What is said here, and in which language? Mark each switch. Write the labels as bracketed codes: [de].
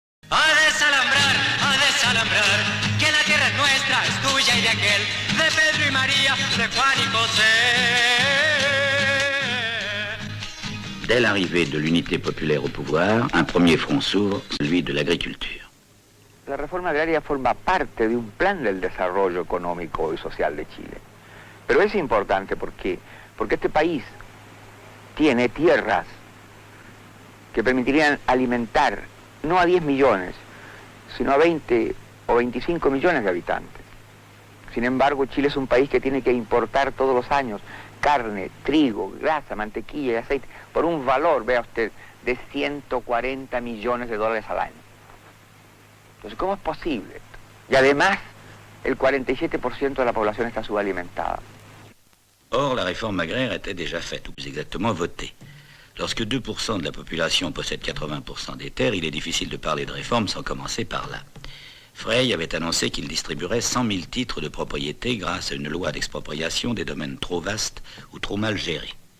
[es] A desalambrar, que la tierra es nuestra, es tuya y de aquel, de Pedro y María, de Juan y José. [fr] Dès l'arrivée de l'unité populaire au pouvoir, un premier front s'ouvre, celui de l'agriculture. [es] La reforma agraria forma parte de un plan del desarrollo económico y social de Chile. Pero es importante porque este país tiene tierras que permitirían alimentar no a 10 millones, sino a 20 o 25 millones de habitantes. Sin embargo, Chile es un país que tiene que importar todos los años carne, trigo, grasa, mantequilla y aceite por un valor, vea usted, de 140 millones de dólares al año. Entonces, ¿cómo es posible esto? Y además, el 47% de la población está subalimentada. [fr] Or, la réforme agraire était déjà faite, ou plus exactement votée. Lorsque 2% de la population possède 80% des terres, il est difficile de parler de réforme sans commencer par là. Frey avait annoncé qu'il distribuerait 100 000 titres de propriété grâce à une loi d'expropriation des domaines trop vastes ou trop mal gérés.